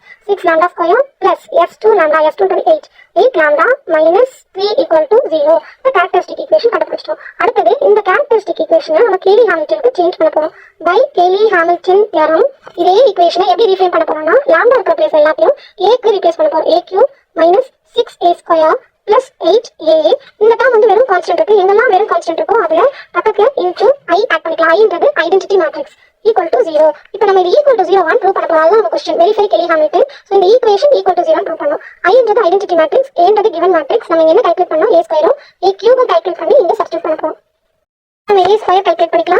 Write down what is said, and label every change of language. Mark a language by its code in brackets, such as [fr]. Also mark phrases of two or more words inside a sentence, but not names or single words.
[en] 6 lambda square plus s2 lambda. s2 = 8. 8 lambda minus 3 = 0. [ta] இந்த [en] characteristic equation [ta] கண்டுபிடிச்சிட்டோம். அடுத்தது இந்த [en] characteristic equation [ta] நம்ம கேலி ஹாமில்டனுக்கு சேஞ்ச் பண்ண போறோம். [en] by Cayley Hamilton theorem [ta] இதே ஈக்குவேஷனை எப்படி ரீஃபைன் பண்ண போறோம்னா lambda இருக்கிற பிளேஸ் எல்லாத்தையும் a க்கு ரீப்ளேஸ் பண்ண போறோம். [en] a³ - 6a² plus 8a. [ta] இந்த டேர்ம் வந்து வெறும் கான்ஸ்டன்ட் இருக்கு. எங்கெல்லாம் வெறும் கான்ஸ்டன்ட் இருக்கோ அதுல பக்கத்துல [en] into i [ta] ஆட் பண்ணிக்கலாம். i ன்றது [en] identity matrix [ta] = 0. இப்போ நம்ம இது = 0 1 ப்ரூவ் பண்ண போறோம். அதான் நம்ம [en] question verify [ta] கேலி ஹாமில்டன். சோ இந்த ஈக்குவேஷன் = 0 ப்ரூவ் பண்ணோம். i ன்றது [en] identity matrix, [ta] a ன்றது [en] given matrix. [ta] நம்ம என்ன கால்குலேட் பண்ணோம்? a² a³ கால்குலேட் பண்ணி இங்க சப்ஸ்டிட்யூட் பண்ண போறோம். நம்ம a² கால்குலேட் பண்ணிக்கலாம்.